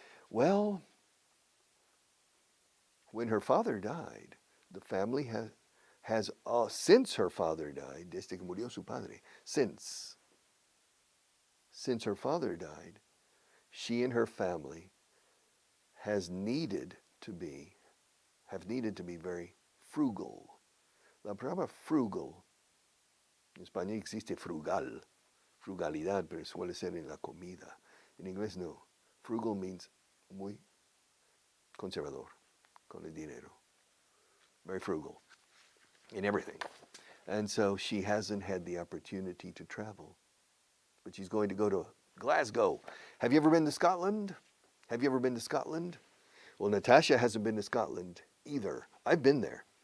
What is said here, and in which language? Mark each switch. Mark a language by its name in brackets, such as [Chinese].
[English] Well, when her father died, the family has since her father died, [Spanish] desde que murió su padre, [English] since her father died, she and her family have needed to be very frugal. [Spanish] La palabra frugal, en español existe frugal, frugalidad, pero suele ser en la comida. En inglés no. Frugal means muy conservador con el dinero. [English] Very frugal in everything. And so she hasn't had the opportunity to travel. But she's going to go to Glasgow. Have you ever been to Scotland? Have you ever been to Scotland? Well, Natasha hasn't been to Scotland either. I've been there.